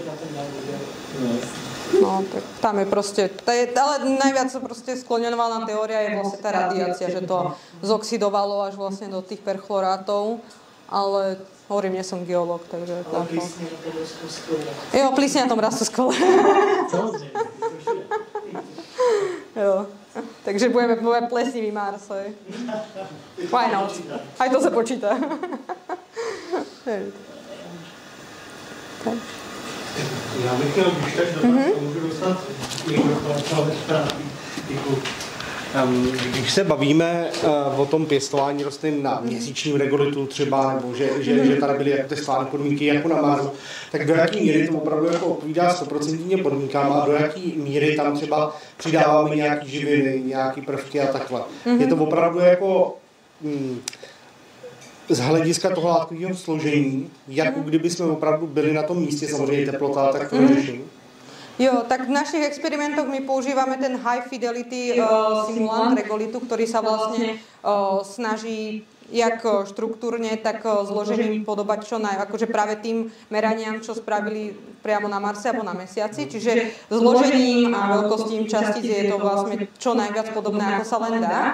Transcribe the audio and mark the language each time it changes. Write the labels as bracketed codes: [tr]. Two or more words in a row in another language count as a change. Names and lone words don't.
[sk] No, tak tam je proste, ale najviac proste skloňovaná teória je vlastne tá radiácia, že to zoxidovalo až vlastne do tých perfluorátov, ale hovorím, nie som geológ, takže... Ale plísne na tom rastú skole. Jo, plísne na tom rastú skole. Jo, takže budeme plesnivý Mars, hej. [en] Why not? [sk] Aj to sa počíta. [cs] Já bych chtěl, když tak dotaz, můžu dostat mikrofon, ale děkuji. Když se bavíme o tom pěstování rostlin na měsíčním regolitu třeba, nebo že tady byly jako ty stálé podmínky jako na Marsu, tak do jaký míry to opravdu jako odpovídá 100% podmínkám a do jaký míry tam třeba přidáváme nějaký živiny, nějaký prvky a takhle. Je to opravdu jako z hlediska toho látkového složení, jako kdyby jsme opravdu byli na tom místě, samozřejmě teplota, tak to řešení. [sk] Jo, tak v našich experimentoch my používame ten [en] high fidelity [sk] simulant regolitu, ktorý sa vlastne snaží jak štruktúrne, tak zložením podobať čo akože práve tým meraniam, čo spravili priamo na Marse alebo na Mesiaci. Čiže zložením a veľkostím častíc je to vlastne čo najviac podobné, ako sa len dá.